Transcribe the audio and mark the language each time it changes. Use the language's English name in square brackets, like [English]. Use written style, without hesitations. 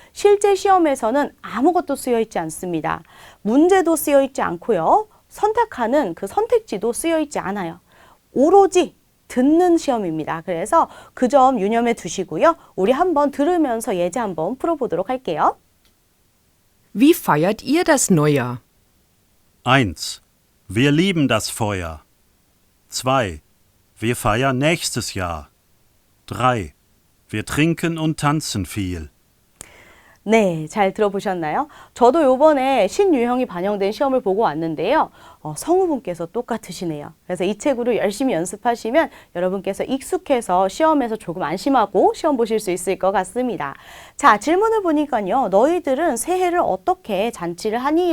[Korean] 실제 시험에서는 아무것도 쓰여 있지 않습니다. 문제도 쓰여 있지 않고요. 선택하는 그 선택지도 쓰여 있지 않아요. 오로지 듣는 시험입니다. 그래서 그 점 유념해 두시고요. 우리 한번 들으면서 예제 한번 풀어보도록 할게요. [German] Wie feiert ihr das Neujahr? 1. Wir lieben das Feuer. 2. Wir feiern nächstes Jahr. 3. Wir trinken und tanzen viel. [Korean] 네, 잘 들어보셨나요? 저도 요번에 신유형이 반영된 시험을 보고 왔는데요. 성우분께서 똑같으시네요. 그래서 이 책으로 열심히 연습하시면 여러분께서 익숙해서 시험에서 조금 안심하고 시험 보실 수 있을 것 같습니다. 자, 질문을 보니까요. 너희들은 새해를 어떻게 잔치를 하니?